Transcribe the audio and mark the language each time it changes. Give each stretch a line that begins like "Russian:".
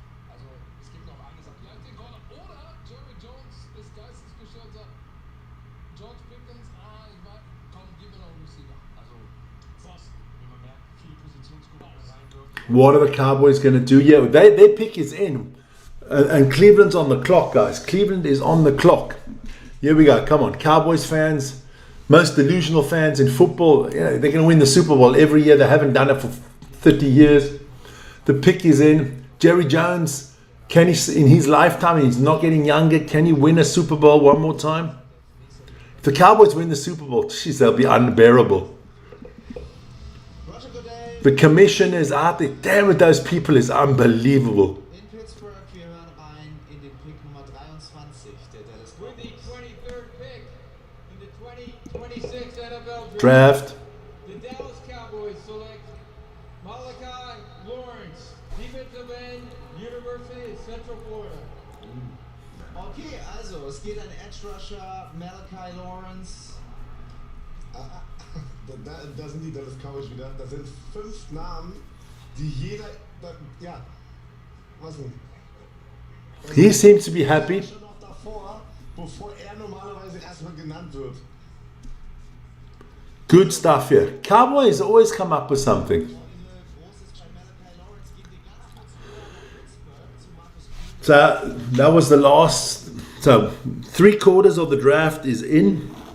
German: Also, es gibt noch eine Sache. Bleibt den Corner. Oder Jerry Jones ist geistesgestörter. George Pickens, ich weiß, komm, gib mir noch einen Receiver. Also, Boston, wie man merkt, viele Positionsgruppen reindürfen.
English: What are the Cowboys going to do? Yeah, their pick is in. And Cleveland's on the clock, guys. Cleveland is on the clock. Here we go. Come on, Cowboys fans. Most delusional fans in football. They're going to win the Super Bowl every year. They haven't done it for 30 years. The pick is in. Jerry Jones, can he, in his lifetime, he's not getting younger, can he win a Super Bowl one more time? If the Cowboys win the Super Bowl, jeez, they'll be unbearable. The commissioners out there, damn it, those people is unbelievable. In Pittsburgh,
German: wir hören rein in den Pick Nummer 23 der Dallas
English: With the Cowboys. 23rd pick in the 2026 NFL Draft. the Dallas Cowboys select Malachi Lawrence, defensive end, University of Central Florida.
German: Okay, also es geht an Edge Rusher Malachi Lawrence. Da sind die Dallas Cowboys wieder. Das sind 5 Namen, die jeder. Ja. Was denn?
English: He seems to be happy.
German: Schon noch davor, bevor er normalerweise erstmal genannt wird.
English: Good stuff here. Cowboys always come up with something.
German: Großes bei Malachi Lawrence gehen wir ganz kurz rüber nach Pittsburgh zu Marcus Green.
English: So that was the last. So 3/4 of the draft is in.